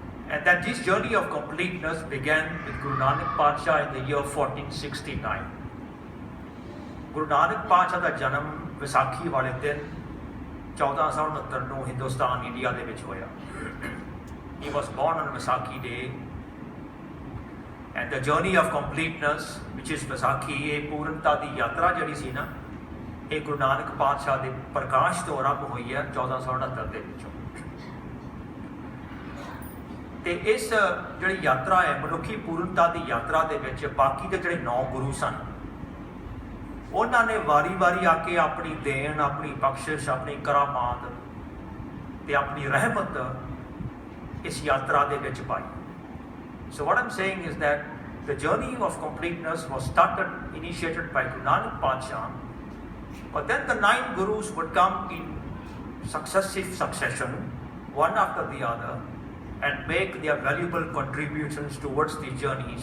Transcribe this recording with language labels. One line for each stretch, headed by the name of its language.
English: And that this journey of completeness began with Guru Nanak Padsha in the year 1469.
Punjabi: Guru Nanak Padsha ਦਾ ਜਨਮ ਵਿਸਾਖੀ ਵਾਲੇ ਦਿਨ 1469 ਨੂੰ Hindustan India ਦੇ ਵਿੱਚ ਹੋਇਆ.
English: He was born on Vaisakhi Day, and the journey of completeness, which is Vaisakhi,
Punjabi: ਇਹ ਪੂਰਨਤਾ ਦੀ ਯਾਤਰਾ ਜਿਹੜੀ ਸੀ ਨਾ, ਇਹ ਗੁਰੂ ਨਾਨਕ ਪਾਤਸ਼ਾਹ ਦੇ ਪ੍ਰਕਾਸ਼ ਤੋਂ ਆਰੰਭ ਹੋਈ ਹੈ 1469 ਦੇ ਵਿੱਚੋਂ. ਤੇ ਇਸ ਜਿਹੜੀ ਯਾਤਰਾ ਹੈ ਮਨੁੱਖੀ ਪੂਰਨਤਾ ਦੀ ਯਾਤਰਾ ਦੇ ਵਿੱਚ ਬਾਕੀ ਦੇ ਜਿਹੜੇ 9 ਗੁਰੂ ਸਨ, ਉਹਨਾਂ ਨੇ ਵਾਰੀ-ਵਾਰੀ ਆ ਕੇ ਆਪਣੀ ਦੇਣ, ਆਪਣੀ ਬਖਸ਼ਿਸ਼, ਆਪਣੀ ਕਰਾਮਾਤ ਤੇ ਆਪਣੀ ਰਹਿਮਤ ਇਸ ਯਾਤਰਾ ਦੇ ਵਿੱਚ ਪਾਈ.
English: So what I'm saying is that the journey of completeness was initiated by Guru Nanak Padsha, but then the 9 gurus would come in successive succession, one after the other, and make their valuable contributions towards the journey.